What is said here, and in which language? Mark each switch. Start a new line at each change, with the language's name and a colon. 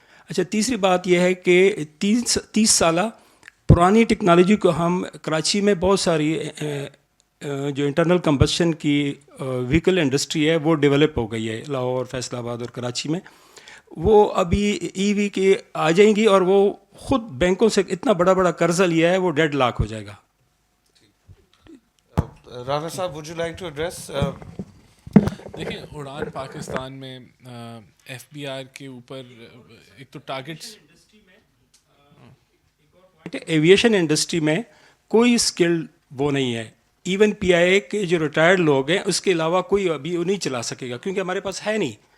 Urdu: اچھا، تیسری بات یہ ہے کہ 30 سالہ پرانی ٹیکنالوجی کو ہم کراچی میں بہت ساری جو انٹرنل کمبشن کی وہیکل انڈسٹری ہے وہ ڈیولپ ہو گئی ہے لاہور، فیصل آباد اور کراچی میں. وہ ابھی ای وی کے آ جائیں گی اور وہ خود بینکوں سے اتنا بڑا قرضہ لیا ہے وہ ڈیڈ لاک ہو جائے گا.
English: رانا صاحب، would you like to address?
Urdu: دیکھیں، اڑان پاکستان میں ایف بی آر کے اوپر ایک تو ٹارگیٹس، ایویشن انڈسٹری میں کوئی اسکلڈ وہ نہیں ہے. ایون پی آئی اے کے جو ریٹائرڈ لوگ ہیں اس کے علاوہ کوئی ابھی وہ نہیں چلا سکے گا کیونکہ ہمارے پاس ہے نہیں.